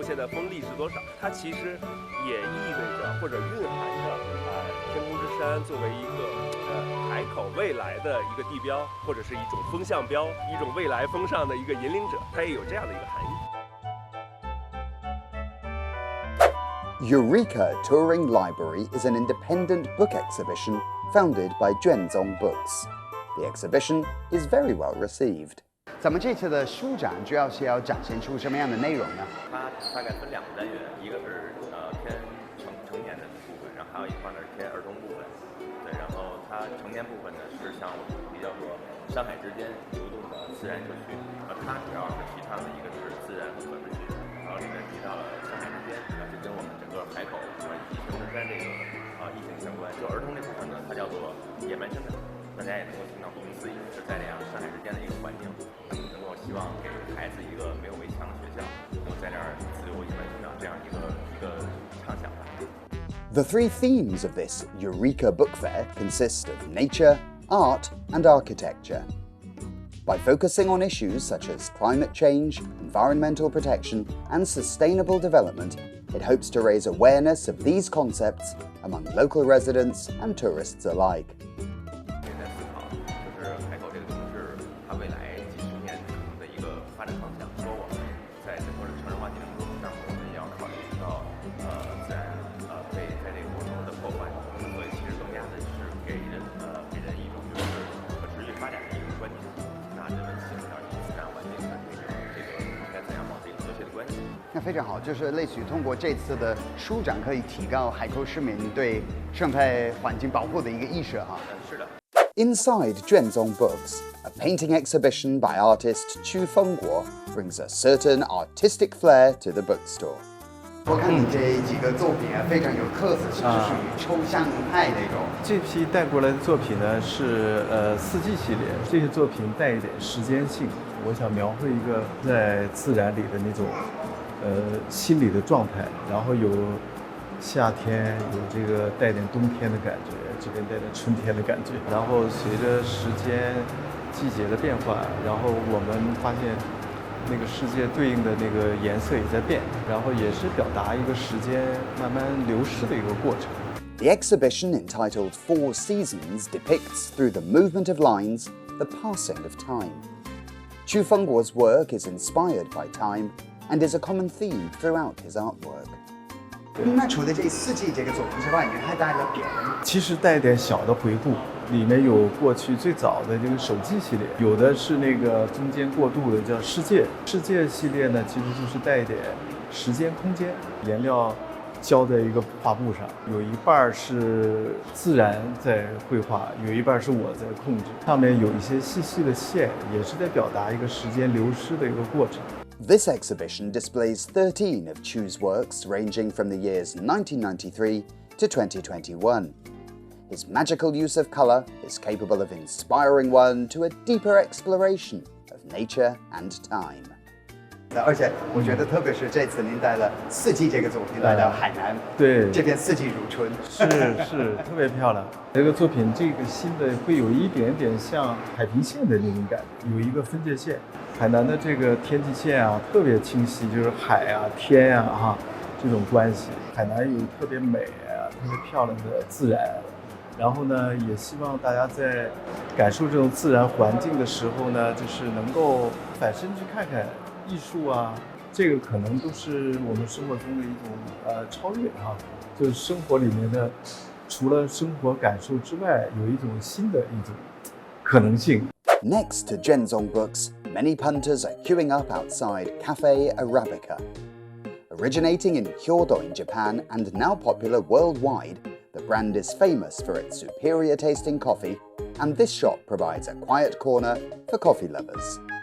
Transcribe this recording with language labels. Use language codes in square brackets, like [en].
[zh] 现在风力是多少？它其实也意味着或者蕴含着天空之山作为一个海口未来的一个地标，或者是一种风向标，一种未来风尚的一个引领者，它也有这样的一个含义。 [en] Eureka Touring Library is an independent book exhibition founded by Juanzong Books. The exhibition is very well received. [zh] 咱们这次的书展主要是要展现出什么样的内容呢？它大概分2个单元，一个是偏成年的部分，然后还有一块呢是偏儿童部分。对，然后它成年部分呢是像我们主题叫做山海之间流动的自然社区，它主要是提倡的一个是自然和本质学，然后里面提到了山海之间，就跟我们整个海口以及天空之山这个意境相关。就儿童这部分呢，它叫做野蛮生长，大家也能够听到顾名思义，是在这样山海之间的一个环境，能够希望给孩子一个没有围墙的学校，能够在这儿自由野蛮生长这样一个畅想吧。 [en] The 3 themes of this Eureka Book Fair consist of nature, art, and architecture. By focusing on issues such as climate change, environmental protection, and sustainable development, it hopes to raise awareness of these concepts among local residents and tourists alike. [zh] 也在思考，就是海口这个城市，它未来几十年可能的一个发展方向。说我们在整个的城市化进程中，那么我们也要考虑到自然被在这个过程中的破坏，所以其实更加的是给人一种就是可持续发展的一个观念。那人们其实要与自然环境的这个应该怎样保持一个和谐的关系？那非常好，就是类似于通过这次的书展，可以提高海口市民对生态环境保护的一个意识哈。是的。 [en] Inside Juanzong Books, a painting exhibition by artist Chu Fengguo brings a certain artistic flair to the bookstore. [zh] 我看你这几个作品非常有特色，是属于抽象派那种。这批带过来的作品呢是4季系列，这些作品带一点时间性，我想描绘一个在自然里的那种心理的状态，然后有夏天，有这个带点冬天的感觉，这边带点春天的感觉，然后随着时间季节的变化，然后我们发现那个世界对应的那个颜色也在变，然后也是表达一个时间慢慢流逝的一个过程。 [en] The exhibition, entitled 4 Seasons, depicts, through the movement of lines, the passing of time. Chu Fengguo's work is inspired by time and is a common theme throughout his artwork. [zh] 那除了这4季这个作品之外，你还带了别的吗？其实带一点小的回顾，里面有过去最早的这个手记系列，有的是那个中间过渡的叫世界系列呢，其实就是带一点时间空间，颜料浇在一个画布上，有一半是自然在绘画，有一半是我在控制，上面有一些细细的线，也是在表达一个时间流失的一个过程。 [en] This exhibition displays 13 of Chu's works ranging from the years 1993 to 2021. His magical use of colour is capable of inspiring one to a deeper exploration of nature and time. [zh] 而且我觉得，特别是这次您带了4季这个作品来到海南，对，这边4季如春，是特别漂亮。这个作品这个新的会有一点点像海平线的那种感觉，有一个分界线。海南的这个天际线啊，特别清晰，就是海啊、天啊这种关系。海南有特别美啊、特别漂亮的自然。然后呢，也希望大家在感受这种自然环境的时候呢，就是能够反身去看看艺术啊，这个可能都是我们生活中的一种超越就是生活里面的，除了生活感受之外，有一种新的一种可能性。 [en] Next to Juanzong Books, many punters are queuing up outside Cafe Arabica. Originating in Kyoto in Japan and now popular worldwide, the brand is famous for its superior tasting coffee, and this shop provides a quiet corner for coffee lovers.